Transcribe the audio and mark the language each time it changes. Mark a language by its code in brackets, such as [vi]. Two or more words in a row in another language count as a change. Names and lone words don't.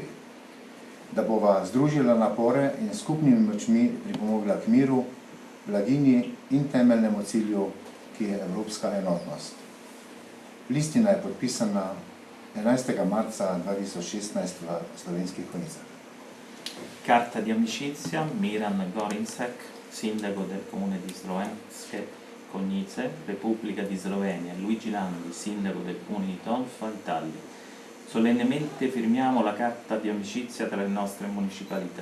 [sl] Da bova združila napore in skupnimi močmi pripomogla k miru, blaginji in temeljnemu cilju, ki je evropska enotnost. Listina je podpisana 11. marca 2016 v Slovenskih Konjicah. [it] Carta di amicizia, Miran Gorinšek, sindaco del comune di Slovenske Konjice, Repubblica di Slovenia, Luigi Landi, sindaco del comune di Tolfa, Italia. Solennemente firmiamo la carta di amicizia tra le nostre municipalità.